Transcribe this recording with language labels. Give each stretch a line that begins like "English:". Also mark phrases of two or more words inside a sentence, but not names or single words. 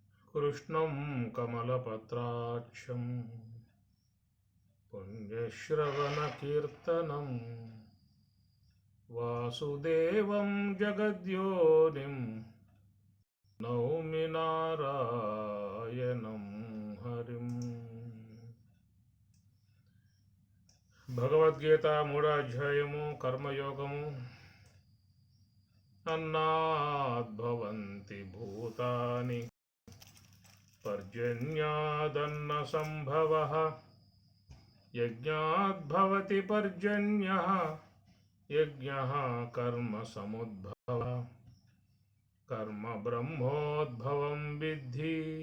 Sanskrit: कृष्णं कमलपत्राक्षं पुण्यश्रवणकीर्तनं वासुदेवं जगद्योनिं नौमि नारायणं हरिम्.
Telugu: భగవద్గీత 3వ అధ్యాయము కర్మయోగము.
Sanskrit: అన్నాద్భవంతి భూతాని పర్జన్యాదన్న సంభవః యజ్ఞాద్భవతి పర్జన్యః యజ్ఞః కర్మ సముద్భవః కర్మ బ్రహ్మోద్భవం విద్ధి